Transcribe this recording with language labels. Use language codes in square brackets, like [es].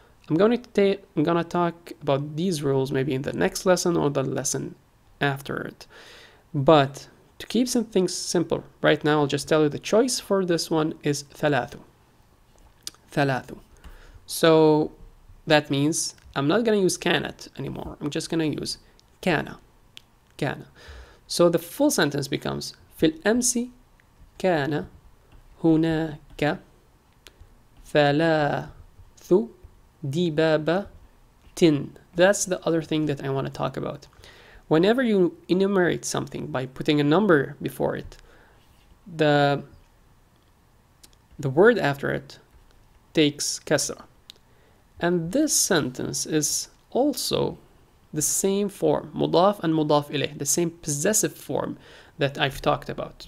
[en] I'm going to talk about these rules maybe in the next lesson or the lesson after it. But to keep some things simple, right now I'll just tell you the choice for this one is ثلاث. [ar] ثلاث. [en] So that means I'm not going to use كانت anymore. I'm just going to use كان. [ar] كان. [en] So the full sentence becomes [ar] في الأمس كان هناك ثلاث دبابة. [en] That's the other thing that I want to talk about. Whenever you enumerate something by putting a number before it, the word after it takes kasra. And this sentence is also the same form, mudaf and mudaf ilayh, the same possessive form that I've talked about.